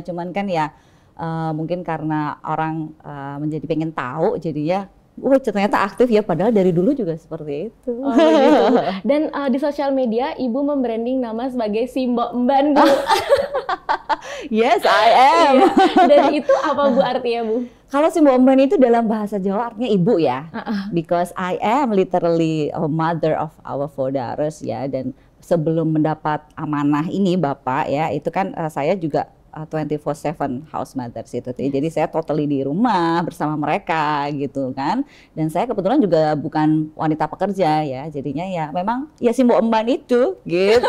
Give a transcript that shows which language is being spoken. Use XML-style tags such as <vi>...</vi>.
<id>Cuman kan ya mungkin karena orang menjadi pengen tahu jadinya ternyata aktif ya, padahal dari dulu juga seperti itu. Oh, gitu. Dan di sosial media Ibu membranding nama sebagai si Mbok Mban Bu.</id> <en>Yes, I am.</en> <id>Iya. Dan itu apa Bu artinya Bu? Kalau si Mbok Mban itu dalam bahasa Jawa artinya ibu ya.</id> <en>Because I am literally a mother of our four daughters ya.</en> <id>Dan sebelum mendapat amanah ini Bapak ya, itu kan saya juga</id> <en>24/7 house mothers</en> <id>itu. Jadi saya totally di rumah bersama mereka gitu kan. Dan saya kebetulan juga bukan wanita pekerja ya. Jadinya ya memang ya si Mbok Mban itu gitu.</id>